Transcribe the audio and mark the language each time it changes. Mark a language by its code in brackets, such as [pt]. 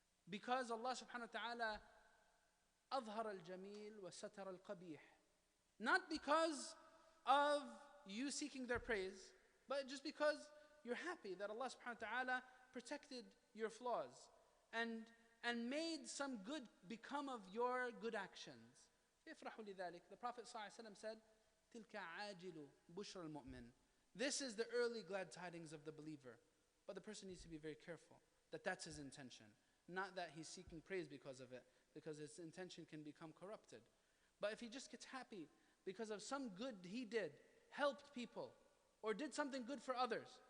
[en] Because Allah subhanahu wa ta'ala [ar] أظهر الجميل وستر القبيح. [en] Not because of you seeking their praise, but just because you're happy that Allah subhanahu wa ta'ala protected your flaws and made some good become of your good actions. [ar] يفرح لذلك. [en] The Prophet ﷺ said, [ar] تلك عاجل بشر المؤمن. [en] This is the early glad tidings of the believer. But the person needs to be very careful that that's his intention. Not that he's seeking praise because of it, because his intention can become corrupted. But if he just gets happy because of some good he did, helped people, or did something good for others,